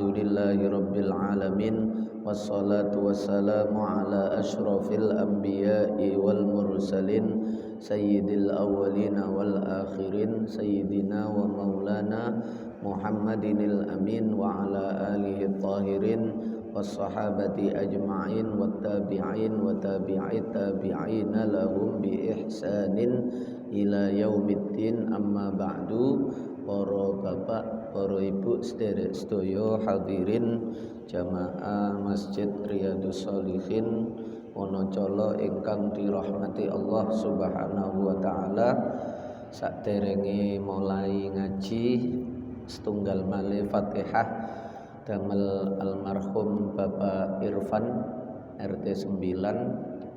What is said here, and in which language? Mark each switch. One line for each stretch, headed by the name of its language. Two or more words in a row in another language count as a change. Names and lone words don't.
Arabic: لله رب العالمين والصلاة والسلام على أشرف الأنبياء والمرسلين سيد الأولين والآخرين سيدنا ومولانا محمد الأمين وعلى آله الطاهرين والصحابة أجمعين والتابعين وتابعي التابعين لهم بإحسان إلى يوم الدين أما بعد.
Javanese: Para bapak, para ibu, sederek sedaya hadirin jamaah Masjid Riyadhus Shalihin Wonocolo ingkang dirahmati Allah
Arabic: سبحانه وتعالى.
Javanese: Saderenge mulai ngaji setunggal malih Fatihah damel almarhum Bapak Irfan RT 9.